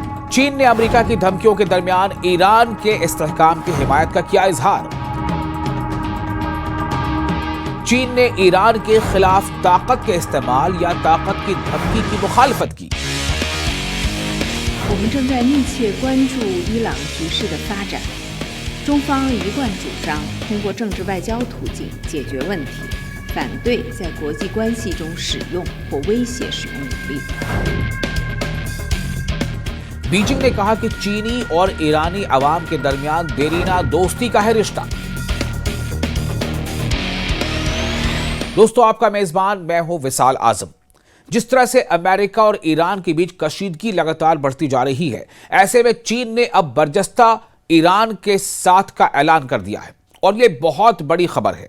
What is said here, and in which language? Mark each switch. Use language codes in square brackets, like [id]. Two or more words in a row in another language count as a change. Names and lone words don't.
[hi] चीन ने अमेरिका की धमकियों के दरमियान ईरान के इस्तेहकाम की हिमायत का किया इजहार। चीन ने ईरान के खिलाफ ताकत के इस्तेमाल या ताकत की धमकी की मुखालफत की। [zh] 我们正在密切关注伊朗局势的发展。中方一贯主张通过政治外交途径解决问题，反对在国际关系中使用或威胁使用武力。 [hi] बीजिंग ने कहा कि चीनी और ईरानी अवाम के दरमियान देरीना दोस्ती का है रिश्ता। दोस्तों, आपका मेजबान मैं हूं विशाल आजम। जिस तरह से अमेरिका और ईरान के बीच कशीदगी लगातार बढ़ती जा रही है, ऐसे में चीन ने अब बर्जस्ता ईरान के साथ का ऐलान कर दिया है और यह बहुत बड़ी खबर है।